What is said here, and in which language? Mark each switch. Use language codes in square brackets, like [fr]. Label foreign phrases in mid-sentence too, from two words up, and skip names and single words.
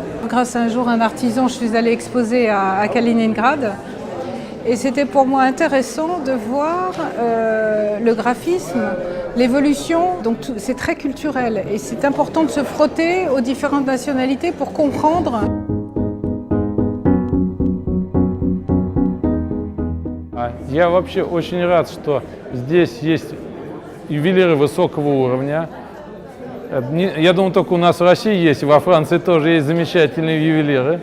[fr] Grâce à un jour un artisan, je suis allée exposer à Kaliningrad. Et c'était pour moi intéressant de voir le graphisme, l'évolution. Donc c'est très culturel et c'est important de se frotter aux différentes nationalités pour comprendre. [ru] Я вообще очень рад, что здесь есть ювелиры высокого уровня. Я думаю, только у нас в России есть, во Франции тоже есть замечательные ювелиры.